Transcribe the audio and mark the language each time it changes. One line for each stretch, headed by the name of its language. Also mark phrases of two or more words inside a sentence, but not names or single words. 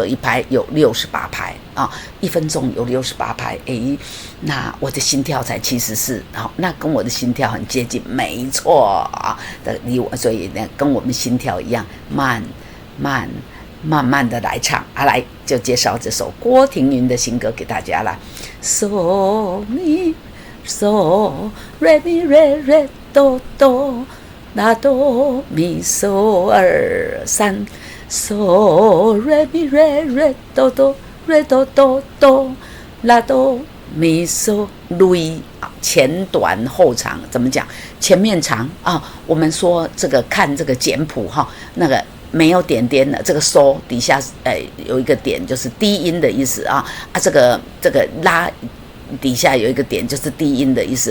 Chinese: 一拍有68拍1分钟有68拍，那我的心跳才74，那跟我的心跳很接近，没错所以呢跟我们心跳一样慢慢的来唱来就介绍这首郭庭云的新歌给大家啦。 So mi so re mi re re do do la do mi so 2、3。So re mi re re do do re do do do la do mi so 类前短后长怎么讲？前面长我们说这个看这个简谱那个没有点点的这个so底下有一个点就是低音的意思这个拉底下有一个点就是低音的意思。